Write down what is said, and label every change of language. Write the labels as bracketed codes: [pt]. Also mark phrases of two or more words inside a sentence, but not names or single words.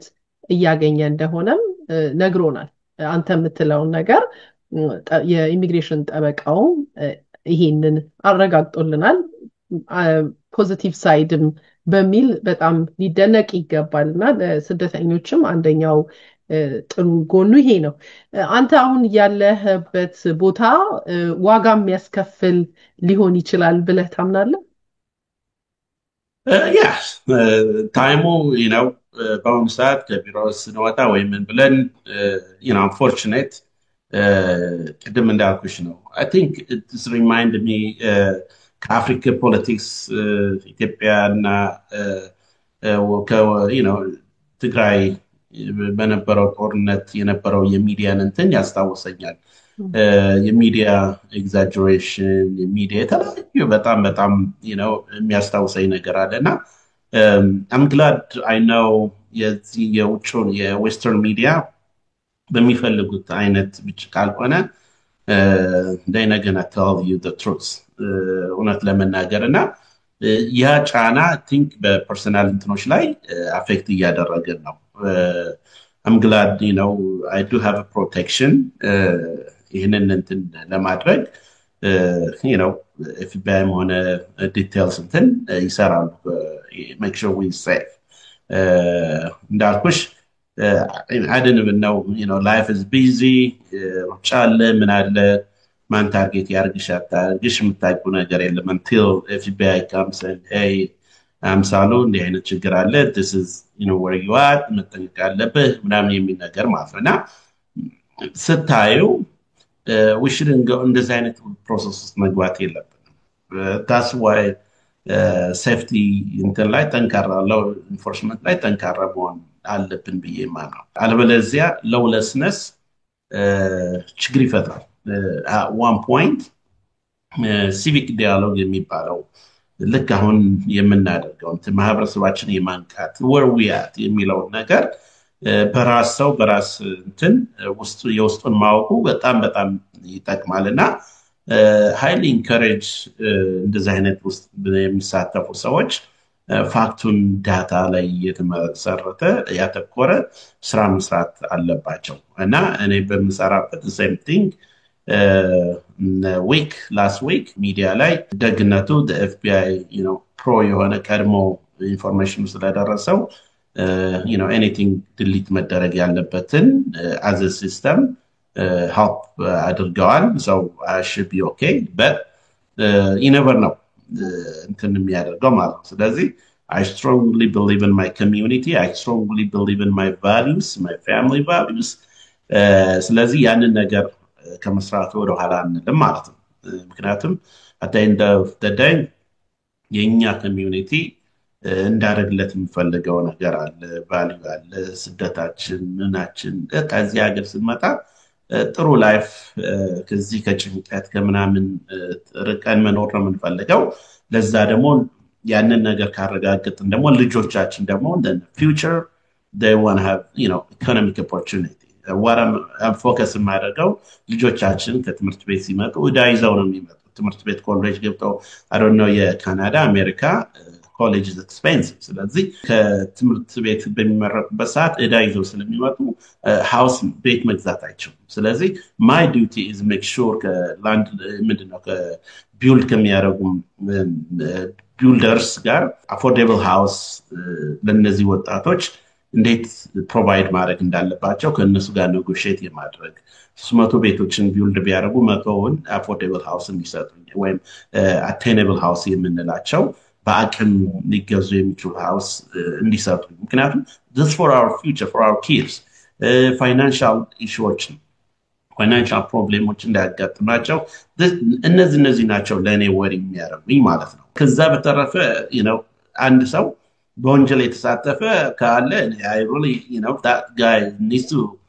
[am] እያገኘ እንደሆነም ነግሮናል። አንተ የምትለውን ነገር የኢሚግሬሽን ጠበቃው ይሄንን አረጋግጦልናል። [en] positive side [am] በሚል በጣም ሊደነቅ ይገባልና ለስደተኞችም አንደኛው ጥሩ ጎኑ ይሄ ነው። አንተ አሁን ያለህበት ቦታ ዋጋ የሚያስከፍል ሊሆን ይችላል ብለህ ታምናለህ? Yes, ታይሙ በአሁኑ ሰዓት ከቢሮ ስንወጣ ወይም ብለን unfortunate ቅድም እንዳልኩሽ ነው። [en] I think it reminded me [am] ከአፍሪካ ፖለቲክስ ኢትዮጵያና ትግራይ በነበረው ጦርነት የነበረው የሚዲያን እንትን ያስታውሰኛል። የሚዲያ ኤግዛጀሬሽን የሚዲያ የተለያዩ በጣም የሚያስታውሰኝ ነገር አለና [en] I'm glad I know [am] የውጭውን የዌስተርን ሚዲያ በሚፈልጉት አይነት ብቻ ካልሆነ [en] they're not gonna tell you the truth [am] እውነት ለመናገርና ያ ጫና [en] I think [am] በፐርሰናል እንትኖች ላይ አፌክት እያደረገን ነው። [en] I'm glad I do have a protection [am] ይህንን እንትን ለማድረግ [en] FBI [am] ሆነ ዲቴልስ እንትን ይሰራሉ [en] make sure we safe እንዳልኩሽ I didn't even know, life is busy. [am] ጫለ ምን አለ ማን ታርጌት ያርግሽ አታርግሽ የምታውቁ ነገር የለም [en] until FBI comes and hey [am] አምሳሉ እንዲህ አይነት ችግር አለ [en] this is where you are [am] መጠንቀቅ አለብህ ምናምን የሚል ነገር ማለት ነውና ስታዩ [en] we shouldn't go [am] እንደዚህ አይነት ፕሮሰስ መግባት የለብንም [en] that's why safety [am] እንትን ላይ ጠንካራ [en] law enforcement [am] ላይ ጠንካራ መሆን አለብን ብዬ ማምነው አለበለዚያ lawlessness ችግር ይፈጥራል at [en] one point civic dialogue [am] የሚባለው ልክ አሁን የምናደርገው ማህበረሰባችን የማንቃት [en] where we at [am] የሚለው ነገር በራስ ሰው በራስ እንትን ውስጥ የውስጡን ማወቁ በጣም ይጠቅማልና [en] highly encourage [am] እንደዚህ አይነት ውስጥ የሚሳተፉ ሰዎች ፋክቱን ዳታ ላይ የተመሰረተ ያተኮረ ስራ መስራት አለባቸው እና እኔ በመሰራበት [en] the same thing last week media [am] ላይ ደግነቱ [en] the FBI pro [am] የሆነ ቀድሞ ኢንፎርሜሽን ስለደረሰው [en] anything delete [am] መደረግ ያለበትን [en] as a system help አድርገዋል so I should be okay but you never know [am] እንትን የሚያደርገው ማለት ስለዚህ [en] I strongly believe in my community I strongly believe in my values my family values [am] ስለዚህ ያንን ነገር ከመስራት ወደ ኋላ አንልም ማለት ነው ምክንያቱም [en] at the end of the day [am] የኛ community እንዳረግለት የሚፈልገው ነገር አለ ቫልዩ አለ ስደታችን ምናችን ከዚህ ሀገር ስንመጣ ጥሩ ላይፍ ከዚህ ከጭንቀት ከምናምን ርቀን መኖር ነው የምንፈልገው ለዛ ደግሞ ያንን ነገር ካረጋግጥን ደግሞ ልጆቻችን ደግሞ [en] in the future they want to have economic opportunity what I'm focusing [am] ማድረገው ልጆቻችን ከትምህርት ቤት ሲመጡ እዳይዘው ነው የሚመጡት ትምህርት ቤት ኮሌጅ ገብተው [en] I don't know [am] የካናዳ አሜሪካ [en] college is expensive [am] ስለዚህ ከትምህርት ቤት በሚመረቁበት ሰዓት እዳይዘው ስለሚመጡ ሃውስ ቤት መግዛት አይችሉም ስለዚህ [en] my duty is make sure [am] ከላንድ ምንድነው ከቢልድ ከሚያደርጉ ቢልደርስ ጋር [en] affordable house [am] ለነዚህ ወጣቶች እንዴት ፕሮቫይድ ማድረግ እንዳለባቸው ከነሱ ጋር ኔጎሺዬት የማድረግ 300 ቤቶችን ቢልድ ቢያደርጉ 100ውን [en] affordable house [am] እንዲሰጡ ወይም [en] attainable house [am] የምንላቸው በአቅም ሊገዙ የሚችሉ house እንዲሰጡ ምክንያቱም [en] this for our future for our kids financial issues financial problems [am] እንዳያጋጥማቸው እነዚህ ናቸው ለኔ ወሪ የሚያረጉኝ ማለት ነው ከዛ በተረፈ አንድ ሰው በወንጀል የተሳተፈ ካለ [en] I really that guy needs to